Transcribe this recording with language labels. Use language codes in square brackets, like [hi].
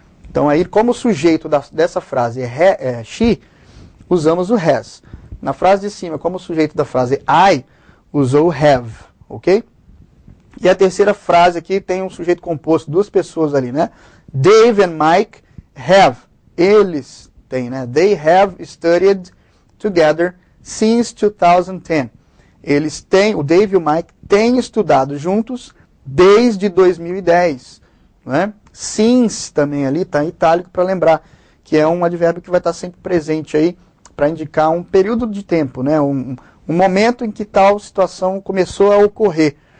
[pt] Então aí, como sujeito dessa frase é she, usamos o has. Na frase de cima, como sujeito da frase I, usou o have, ok? E a terceira frase aqui tem um sujeito composto, duas pessoas ali, né? [en] Dave and Mike have, [pt] eles têm, né? [en] They have studied together since 2010. [pt] Eles têm, o Dave e o Mike têm estudado juntos desde 2010. Né? Since também ali está em itálico para lembrar, que é um advérbio que vai estar sempre presente aí para indicar um período de tempo, né? um momento em que tal situação começou a ocorrer.